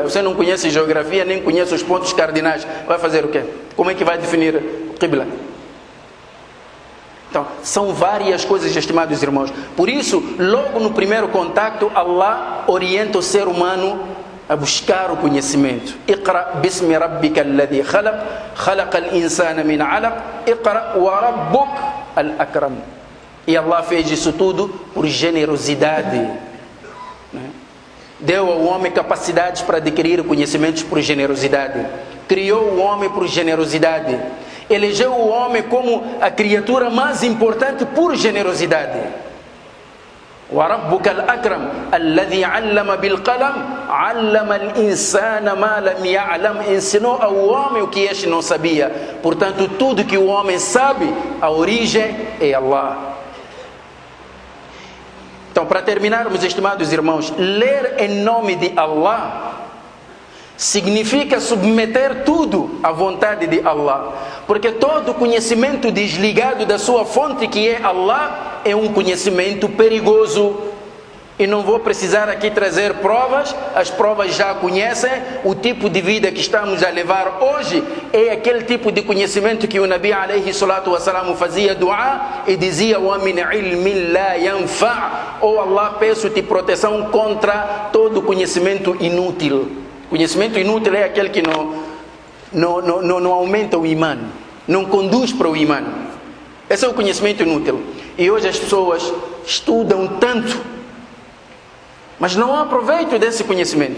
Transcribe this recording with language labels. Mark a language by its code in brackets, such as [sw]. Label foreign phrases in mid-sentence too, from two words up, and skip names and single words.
[pt] Você não conhece geografia, nem conhece os pontos cardinais, vai fazer o quê? Como é que vai definir o qibla? Então, são várias coisas, estimados irmãos. Por isso, logo no primeiro contato, Allah orienta o ser humano a buscar o conhecimento. [ar] اقرأ باسم ربك الذي خلق، خلق الإنسان من علق، اقرأ وربك الأكرم. [pt] E Allah fez isso tudo por generosidade. Deu ao homem capacidades para adquirir conhecimentos por generosidade. Criou o homem por generosidade. Elegeu o homem como a criatura mais importante por generosidade. [ar] وَرَبُّكَ الْأَكْرَمُ الَّذِي عَلَّمَ بِالْقَلَمِ عَلَّمَ الْإِنسَانَ مَا لَمْ يَعْلَمْ. [pt] Ensinou ao homem o que este não sabia. Portanto, tudo que o homem sabe, a origem é Allah. Então, para terminarmos, estimados irmãos, ler em nome de Allah significa submeter tudo à vontade de Allah, porque todo conhecimento desligado da sua fonte, que é Allah, é um conhecimento perigoso. E não vou precisar aqui trazer provas, as provas já conhecem. O tipo de vida que estamos a levar hoje é aquele tipo de conhecimento que o Nabi [ar] عليه الصلاة والسلام [pt] fazia dua e dizia: [ar] ومن علم لا ينفع'. [pt] Oh Allah, peço-te proteção contra todo conhecimento inútil. Conhecimento inútil é aquele que não aumenta o imã, não conduz para o imã. Esse é o conhecimento inútil. E hoje as pessoas estudam tanto, mas não há proveito desse conhecimento.